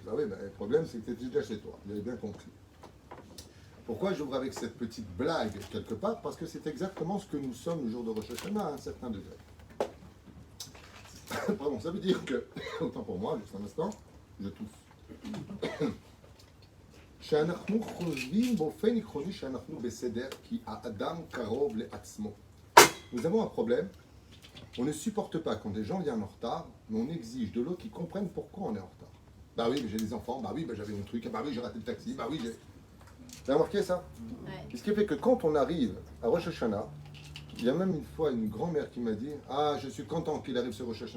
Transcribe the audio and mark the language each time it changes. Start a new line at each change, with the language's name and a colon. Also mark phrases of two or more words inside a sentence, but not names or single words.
French: Bah oui, bah, le problème c'est que tu étais déjà chez toi, vous avez bien compris. Pourquoi j'ouvre avec cette petite blague quelque part? Parce que c'est exactement ce que nous sommes le jour de Rosh Hashanah à un certain degré. Pardon, ça veut dire que, autant pour moi, juste un instant, je tousse.
Hebrew: שאנחנו חושבים באופן עקרוני שאנחנו בסדר, כי האדם קרוב לעצמו.
French: Nous avons un problème. On ne supporte pas quand des gens viennent en retard, mais on exige de l'autre qu'ils comprennent pourquoi on est en retard. Bah oui, mais j'ai des enfants, bah oui, bah j'avais mon truc, bah oui, j'ai raté le taxi, bah oui, j'ai... Vous avez remarqué ça? Ouais. Ce qui fait que quand on arrive à Rosh Hashanah, il y a même une fois une grand-mère qui m'a dit « Ah, je suis content qu'il arrive ce Rosh Hashanah.